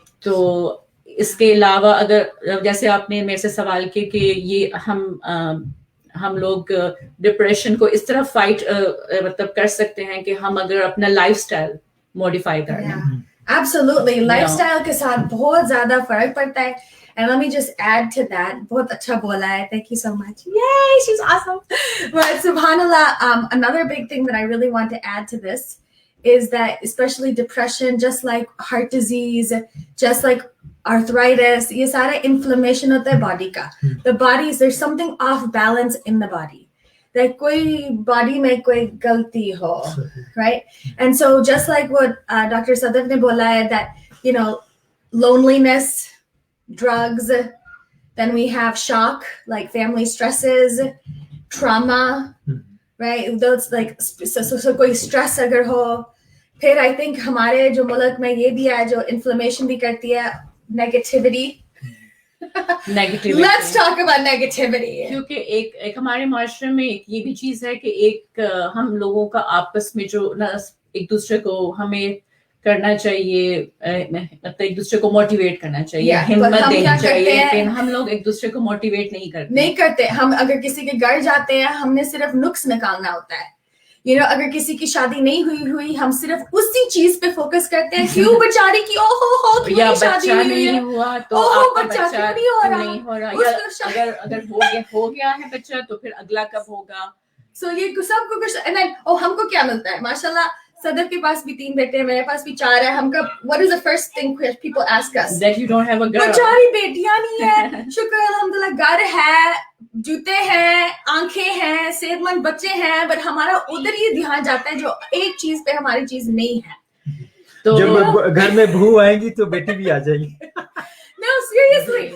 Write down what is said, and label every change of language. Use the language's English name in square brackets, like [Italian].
[Urdu] تو اس کے علاوہ اگر جیسے آپ نے میرے سے سوال کیا کہ یہ ہم لوگ ڈپریشن کو اس طرح فائٹ مطلب کر سکتے ہیں کہ ہم اگر اپنا لائف اسٹائل موڈیفائی کر لیں. [English] Absolutely. [Urdu] Lifestyle کے ساتھ بہت زیادہ فرق پڑتا ہے. [English] And let me just add to that. [Urdu] بہت اچھا بولا ہے. [English] Thank you so much. Yay, she's awesome. But subhanAllah, another big thing that I really want to add to this is that especially depression, just like heart disease, just like arthritis, [Urdu] یہ سارا [English] inflammation [Urdu] ہوتا ہے [English] body کا. The body, there's something off balance in the body. [Urdu] Like کوئی body میں کوئی غلطی ہو, right? [English] And so just like what Dr. Sadaf [Urdu] نے بولا ہے [English] that, you know, loneliness, drugs, then we have shock, like family stresses, trauma, right? Those like, so [Urdu] کوئی stress اگر ہو, پھر [English] I think [Urdu] ہمارے جو ملک میں یہ بھی ہے جو inflammation بھی کرتی ہے, negativity. [English] Let's talk about negativity. [Urdu] کیونکہ ایک ہمارے معاشرے میں یہ بھی چیز ہے کہ ایک ہم لوگوں کا آپس میں جو ایک دوسرے کو ہمیں کرنا چاہیے, ایک دوسرے کو موٹیویٹ کرنا چاہیے, ہمت دینی چاہیے, لیکن ہم لوگ ایک دوسرے کو موٹیویٹ نہیں کرتے. ہم اگر کسی کے گھر جاتے ہیں ہم نے صرف نقص نکالنا ہوتا ہے. [English] You know, [Urdu] اگر کسی کی شادی نہیں ہوئی ہم صرف اسی چیز پہ فوکس کرتے ہیں, کیوں بچاری کی یا بچہ نہیں ہوا تو آپ کا بچہ نہیں ہو رہا, یا اگر ہو گیا ہے بچہ تو پھر اگلا کب ہوگا. سو یہ سب کو کچھ ہم کو کیا ملتا ہے. ماشاء اللہ صدر کے پاس بھی 3 بیٹے ہیں, میرے پاس بھی 4 ہے. ہم کا [English] what is the first thing people ask us? That you don't have a girl. [Urdu] بچاری بیٹیاں نہیں ہے, شکر الحمدللہ گھر ہے, جوتے ہیں, آنکھیں ہیں, صحت مند بچے ہیں, بٹ ہمارا ادھر ہی دھیان جاتا ہے جو ایک چیز پہ ہماری چیز نہیں ہے. تو جب گھر میں بہو آئیں گی تو بیٹی بھی آ جائے گی. [English] No, seriously.